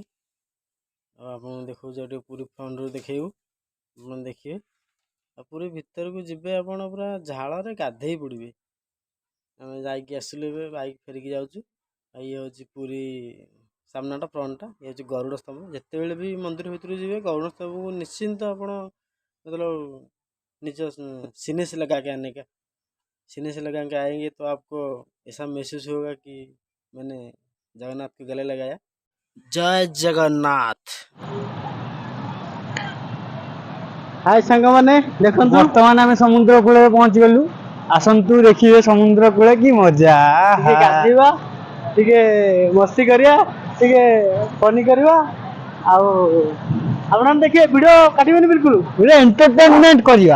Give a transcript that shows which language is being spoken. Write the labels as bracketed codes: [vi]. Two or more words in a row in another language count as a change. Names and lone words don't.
[or] ଆଉ ଆପଣଙ୍କୁ ଦେଖାଉଛି, ଆଉ ଟିକେ ପୁରୀ ଫ୍ରଣ୍ଟରୁ ଦେଖେଇବୁ, ଆପଣ ଦେଖିବେ। ଆଉ ପୁରୀ ଭିତରକୁ ଯିବେ ଆପଣ ପୁରା ଝାଳରେ ଗାଧେଇ ପଡ଼ିବେ। ଆମେ ଯାଇକି ଆସିଲୁ, ଏବେ ବାଇକ୍ ଫେରିକି ଯାଉଛୁ। ଆଉ ଇଏ ହେଉଛି ପୁରୀ ସାମ୍ନାଟା, ଫ୍ରଣ୍ଟଟା, ଇଏ ହେଉଛି ଗରୁଡ଼ ସ୍ତମ୍ଭ। ଯେତେବେଳେ ବି ମନ୍ଦିର ଭିତରକୁ ଯିବେ ଗରୁଡ଼ ସ୍ତମ୍ଭକୁ ନିଶ୍ଚିନ୍ତ ଆପଣ [hi] मतलब निज सीने से लगा के आने का, सीने से लगा के आएंगे तो आपको ऐसा महसूस होगा कि मैंने जगन्नाथ को गले लगाया। जय जगन्नाथ। [or] हाय ସାଙ୍ଗମାନେ, ଦେଖନ୍ତୁ ବର୍ତ୍ତମାନ ଆମେ ସମୁଦ୍ର କୂଳରେ ପହଞ୍ଚି ଗଲୁ। ଆସନ୍ତୁ ଦେଖିବେ ସମୁଦ୍ର କୂଳେ କି ମଜା, ଟିକେ ଗାଧେଇବା, ଟିକେ ମସ୍ତି କରିବା, ଟିକେ ଫନି କରିବା। ଆଉ ଆପଣମାନେ ଦେଖିବେ, ଭିଡ଼ିଓ କାଟିବେନି ବିଲକୁଲ, [en] video entertainment [or] କରିବା।